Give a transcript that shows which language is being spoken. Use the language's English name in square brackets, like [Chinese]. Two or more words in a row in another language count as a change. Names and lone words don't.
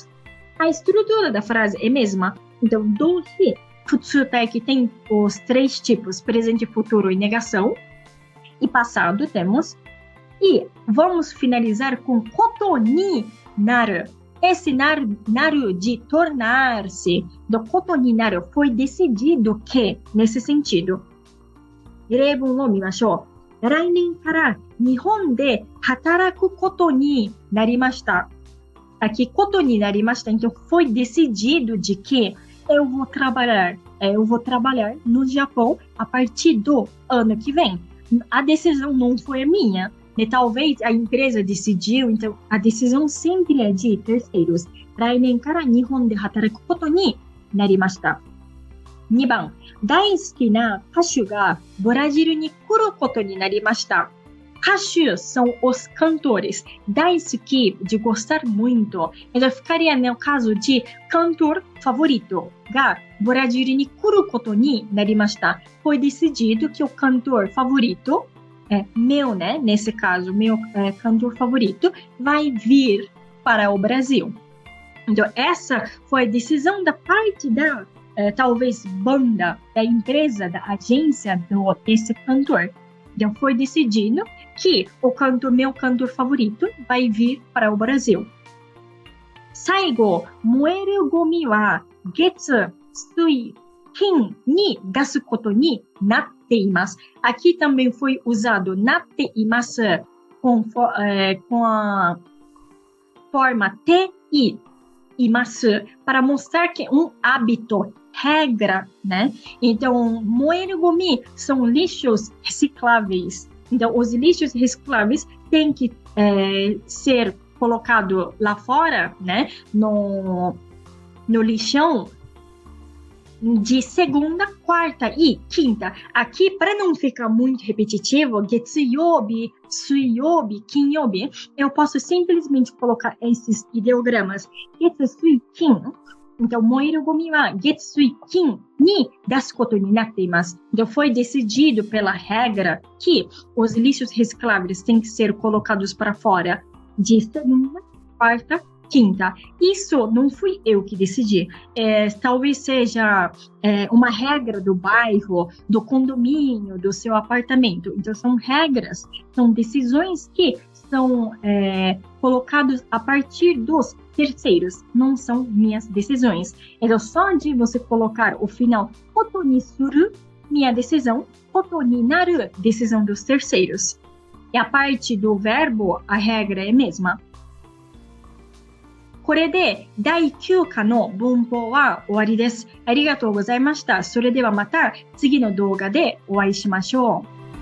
[Portuguese] A estrutura da frase é a mesma. Então, doshi, futsutai tem os 3 tipos, presente, futuro e negação. E passado temos. E vamos finalizar com [Japanese] ことになる. [Portuguese] Esse naru de tornar-se, do [Japanese] ことになる, [Portuguese] foi decidido que, nesse sentido, [Japanese] 例文を見ましょう。来年から日本で働くことになりました。 [Portuguese] Aqui, [Japanese] ことになりました。 [Portuguese] Então, foi decidido de que eu vou trabalhar no Japão a partir do ano que vem. A decisão não foi minha. Talvez a empresa decidiu, então a decisão sempre é de terceiros. [Japanese] 来年から日本で働くことになりました。2番、大好きな歌手がブラジルに来ることになりました。 [Portuguese] 歌手 são os cantores. 大好き de gostar muito. Então ficaria no caso de cantor favorito [Japanese] がブラジルに来ることになりました。 [Portuguese] Foi decidido que o cantor favorito, meu, né? Nesse caso, meu cantor favorito, vai vir para o Brasil. Então, essa foi a decisão da parte da, talvez, banda, da empresa, da agência desse cantor. Então, foi decidido que meu cantor favorito vai vir para o Brasil. [Japanese] 最後、燃えるゴミは月、水、金に出すことになっています。 [Portuguese] Aqui também foi usado なっています com a forma te e imasu para mostrar que é um hábito, regra, né? Então, [Japanese] 燃えるゴミ [Portuguese] são lixos recicláveis. Então, os lixos recicláveis têm que ser colocados lá fora, né? No lixão de segunda, quarta e quinta. Aqui, para não ficar muito repetitivo, [Japanese] 月曜日、水曜日、金曜日, [Portuguese] eu posso simplesmente colocar esses ideogramas. [Japanese] 月、水、金. Então, 燃えるゴミは月、水、金に出すことになっています. [Portuguese] Então, foi decidido pela regra que os lixos recicláveis têm que ser colocados para fora de segunda, quarta, quinta. Isso não fui eu que decidi. Talvez seja uma regra do bairro, do condomínio, do seu apartamento. Então, são regras, são decisões que são colocadas a partir dos terceiros. Não são minhas decisões. Então, só de você colocar o final [Japanese] ことにする, [Portuguese] minha decisão, [Japanese] ことになる, [Portuguese] decisão dos terceiros. E a parte do verbo, a regra é a mesma. [Japanese] これで第9課の文法は終わりです。ありがとうございました。それではまた次の動画でお会いしましょう。